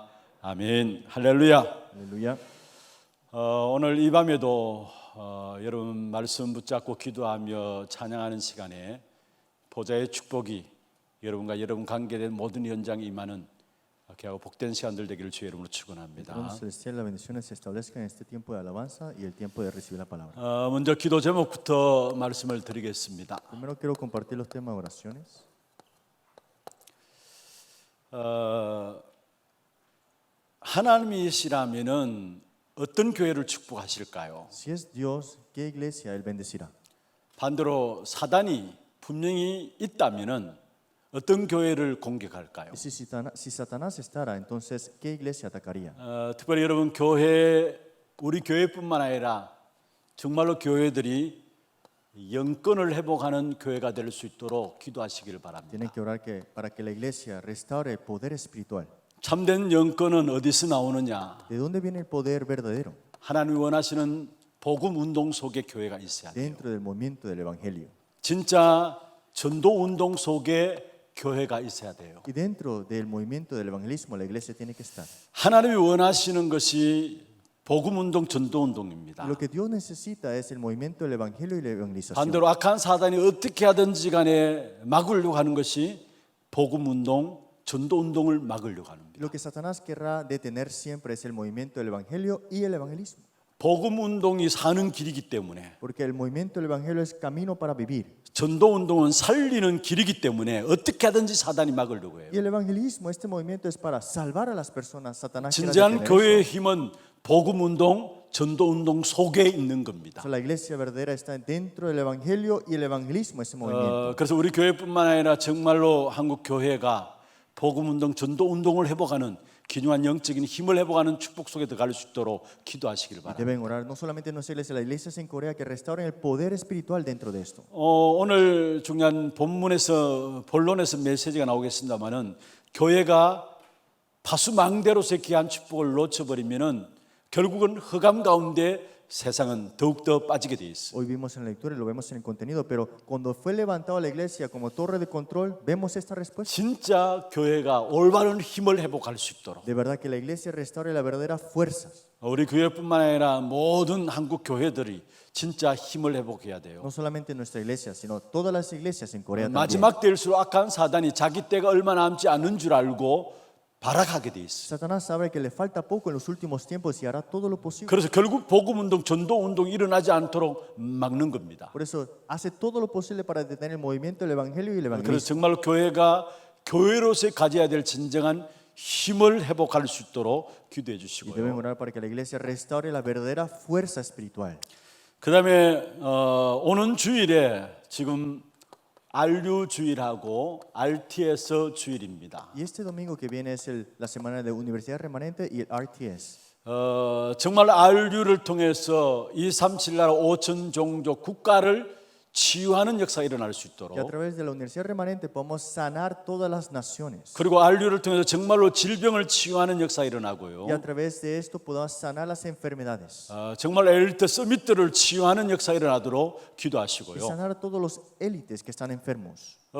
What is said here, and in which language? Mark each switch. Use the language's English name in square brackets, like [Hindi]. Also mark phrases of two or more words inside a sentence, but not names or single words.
[Korean] 아멘. 할렐루야. [Spanish] Aleluya. [Korean] 오늘 이 밤에도 여러분 말씀 붙잡고 기도하며 찬양하는 시간에 보좌의 축복이 여러분과 여러분 관계된 모든 현장에 임하는 귀하고 복된 시간들 되기를 주의 이름으로 축원합니다. [Spanish] Trono celestial, las bendiciones se establezcan en este tiempo de alabanza y el tiempo de recibir la palabra. [Korean] 먼저 기도 제목부터 말씀을 드리겠습니다. [Spanish] Primero quiero compartir los temas de oraciones. [Korean] 하나님이시라면은 어떤 교회를 축복하실까요? [Spanish] Si es Dios, ¿qué iglesia Él bendecirá? [Korean] 반대로 사단이 분명히 있다면은 어떤 교회를 공격할까요? [Spanish] Y si Satanás estará, entonces, ¿qué iglesia atacaría? [Korean] 특별히 여러분 우리 교회뿐만 아니라 정말로 교회들이 영권을 회복하는 교회가 될 수 있도록 기도하시기를 바랍니다. [Spanish] Tienen que orar para que la iglesia restaure el poder espiritual. [Korean] 참된 영권은 어디서 나오느냐? [Spanish] ¿De dónde viene el poder verdadero? [Korean] 하나님이 원하시는 복음 운동 속에 교회가 있어야 돼요. [Spanish] Dentro del movimiento del evangelio. [Korean] 진짜 전도 운동 속에 교회가 있어야 돼요. [Spanish] Y dentro del movimiento del evangelismo, la iglesia tiene que estar. [Korean] 하나님이 원하시는 것이 복음 운동, 전도 운동입니다. [Spanish] Lo que Dios necesita es el movimiento del evangelio y la evangelización. [Korean] 반대로 악한 사단이 어떻게 하든지 간에 막으려고 하는 것이 복음 운동, 전도 운동을 막으려고 하는 겁니다. [Spanish] Lo que Satanás querrá detener siempre es el movimiento del evangelio y el evangelismo. [Korean] 복음 운동이 사는 길이기 때문에, [Spanish] Porque el movimiento del evangelio es camino para vivir. [Korean] 전도 운동은 살리는 길이기 때문에 어떻게 하든지 사단이 막으려고 해요. [Spanish] Y el evangelismo, este movimiento es para salvar a las personas. Satanás quiere [Korean] 진정한 [Spanish] detener [Korean] 교회의 [Spanish] eso. [Korean] 힘은 복음 운동, 전도 운동 속에 있는 겁니다. [Spanish] La iglesia verdadera está dentro del evangelio y el evangelismo, ese movimiento. [Korean] 그래서 우리 교회뿐만 아니라 정말로 한국 교회가 복음 운동, 전도 운동을 회복하는 귀중한 영적인 힘을 회복하는 축복 속에 들어갈 수 있도록 기도하시기를 바랍니다. [Spanish] Deben orar no solamente en nuestra iglesia, las iglesias en Corea que restauren el poder espiritual dentro de esto. [Korean] 오늘 중요한 본론에서 메시지가 나오겠습니다만은 교회가 파수망대로서의 귀한 축복을 놓쳐버리면은 결국은 흑암 가운데 세상은 더욱더 빠지게 돼 있어요. [Spanish] Hoy vimos en la lectura y lo vemos en el contenido, pero cuando fue levantado la iglesia como torre de control, vemos esta respuesta. [Korean] 진짜 교회가 올바른 힘을 회복할 수 있도록 [Spanish] De verdad que la iglesia restaure la verdadera fuerza. [Korean] 우리 교회뿐만 아니라 모든 한국 교회들이 진짜 힘을 회복해야 돼요. [Spanish] No solamente nuestra iglesia, sino todas las iglesias en Corea también. [Korean] 마지막 때일수록 악한 사단이 자기 때가 얼마 남지 않은 줄 알고 발악하게 돼 있어요. [Spanish] Satanás sabe que le falta poco en los últimos tiempos y hará todo lo posible. [Korean] 그래서 결국 복음 운동, 전도 운동이 일어나지 않도록 막는 겁니다. [Spanish] Por eso hace todo lo posible para detener el movimiento del evangelio y el [Korean] 그래서 [Spanish] evangelismo. [Korean] 정말로 교회가 교회로서 가져야 될 진정한 힘을 회복할 수 있도록 기도해 [Spanish] Y deben [Korean] 주시고요. [Spanish] orar para que la iglesia restaure la verdadera fuerza espiritual. [Korean] 그다음에 오는 주일에 지금 RU 주일하고 RTS 주일입니다. [Spanish] Y este domingo que viene es la semana de Universidad Remanente y el RTS. [Korean] 정말 RU를 통해서 237 나라 5천 종족 국가를 치유하는 역사가 일어날 수 [Spanish] Que a [Korean] 있도록, [Spanish] través de la Universidad Remanente podamos sanar todas las naciones. [Korean] 그리고 RU를 통해서 정말로 질병을 치유하는 역사가 일어나고요. [Spanish] Y a través de esto podamos sanar las enfermedades. [Korean] 정말 엘리트 서밋들을 치유하는 역사가 일어나도록 [Spanish] Y [Korean] 기도하시고요. [Spanish] sanar a todos los élites que están enfermos.